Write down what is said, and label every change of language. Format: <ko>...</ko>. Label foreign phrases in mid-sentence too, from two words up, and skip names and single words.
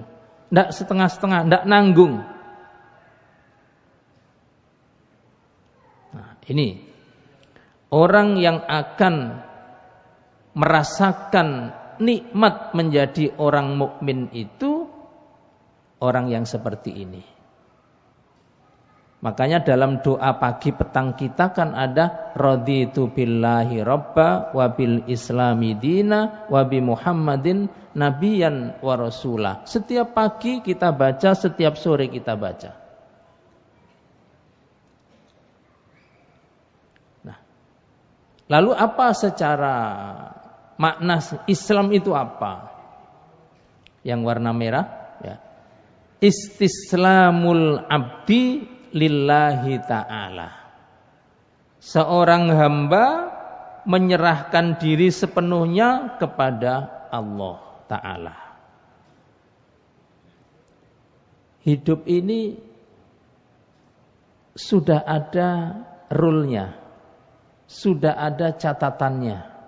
<id>Tidak setengah-setengah, tidak nanggung. Nah, ini orang yang akan merasakan nikmat menjadi orang mukmin itu orang yang seperti ini. Makanya dalam doa pagi petang kita kan ada</id> <ar>رضيت بالله ربا وبالإسلام دينا وبمحمد نبيا ورسوله.</ar> <id>Setiap pagi kita baca, setiap sore kita baca. Nah, lalu apa secara makna Islam itu apa? Yang warna merah, ya.</id> <ar>استسلام العبد لله تعالى.</ar> <id>Seorang hamba menyerahkan diri sepenuhnya kepada Allah Ta'ala. Hidup ini sudah ada rule-nya, sudah ada catatannya.</id>